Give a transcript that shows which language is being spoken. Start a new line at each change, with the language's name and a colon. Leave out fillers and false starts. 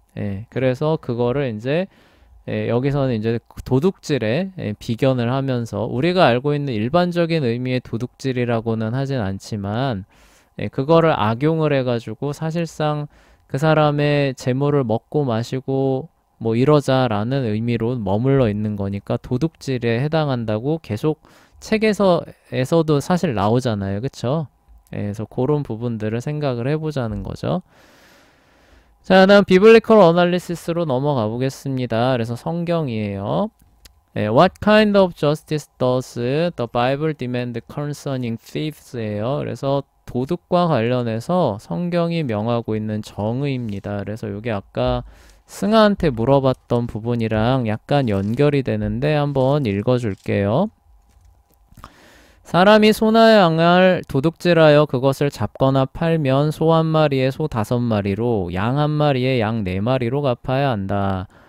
Korean: 예, 그래서 그거를 이제 여기서는 이제 도둑질에 비견을 하면서 우리가 알고 있는 일반적인 의미의 도둑질이라고는 하진 않지만 그거를 악용을 해가지고 사실상 그 사람의 재물을 먹고 마시고 뭐 이러자라는 의미로 머물러 있는 거니까 도둑질에 해당한다고 계속 책에서도 사실 나오잖아요. 그쵸? 그래서 그런 부분들을 생각을 해보자는 거죠. 자, 다음 비블리컬 어널리시스로 넘어가 보겠습니다. 그래서 성경이에요.
English: What kind of justice does the Bible demand concerning thiefs예요.
Korean: 그래서 도둑과 관련해서 성경이 명하고 있는 정의입니다. 그래서 이게 아까 승아한테 물어봤던 부분이랑 약간 연결이 되는데 한번 읽어줄게요. 사람이 소나 양을 도둑질하여 그것을 잡거나 팔면 소 한 마리에 소 5마리로 양 한 마리에 양 4마리로 갚아야 한다.